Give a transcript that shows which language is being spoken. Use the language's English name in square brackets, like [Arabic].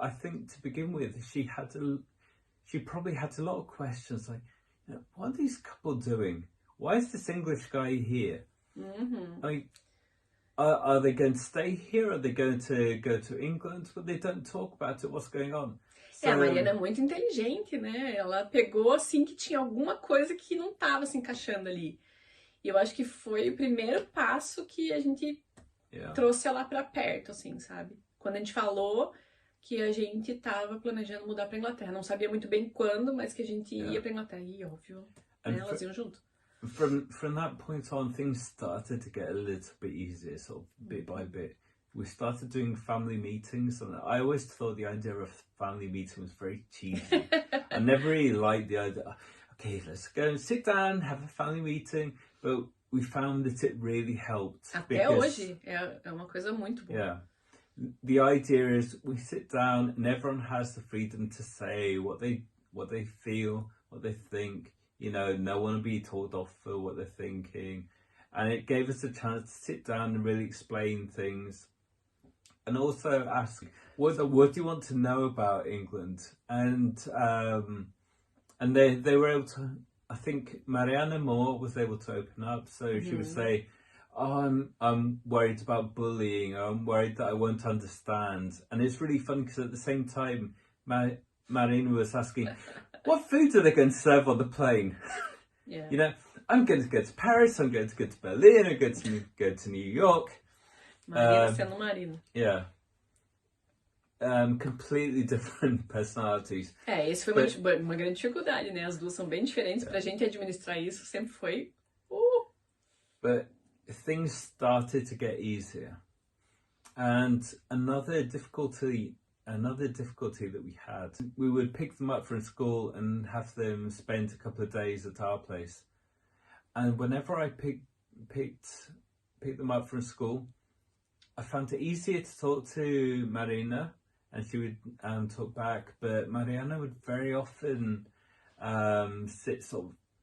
[English] I think to begin with, she probably had a lot of questions like, what are these couple doing? Why is this English guy here? Mm-hmm. I mean, are they going to stay here? Are they going to go to England? But they don't talk about it. What's going on? [Portuguese] A Mariana é muito inteligente, né? Ela pegou, assim, que tinha alguma coisa que não estava se encaixando ali. E eu acho que foi o primeiro passo que a gente trouxe ela pra perto, assim, sabe? Quando a gente falou que a gente tava planejando mudar pra Inglaterra. Não sabia muito bem quando, mas que a gente ia pra Inglaterra. E, óbvio, elas iam junto. [English] From that point on, things started to get a little bit easier, sort of bit by bit. We started doing family meetings, and I always thought the idea of family meeting was very cheesy. I never really liked the idea. Okay, let's go and sit down, have a family meeting. But we found that it really helped. [Portuguese] Até hoje é uma coisa muito boa. [English] Yeah. The idea is we sit down and everyone has the freedom to say what they feel, what they think. No one will be told off for what they're thinking. And it gave us a chance to sit down and really explain things. And also ask, what do you want to know about England? And they were able to, I think Mariana Moore was able to open up. So she would say, oh, I'm worried about bullying, or I'm worried that I won't understand. And it's really fun because at the same time, Marina was asking, what food are they going to serve on the plane? Yeah. I'm going to go to Paris, I'm going to go to Berlin, I'm going to go to New York. [Portuguese] Marina sendo Marina. [English] Yeah. Completely different personalities. [Portuguese] Esse foi uma grande dificuldade, né? As duas são bem diferentes. Pra gente administrar isso sempre foi... [English] But things started to get easier. And another difficulty that we had, we would pick them up from school and have them spend a couple of days at our place. And whenever I picked them up from school, I found it easier to talk to Marina, and she would talk back, but Mariana would very often sit sort of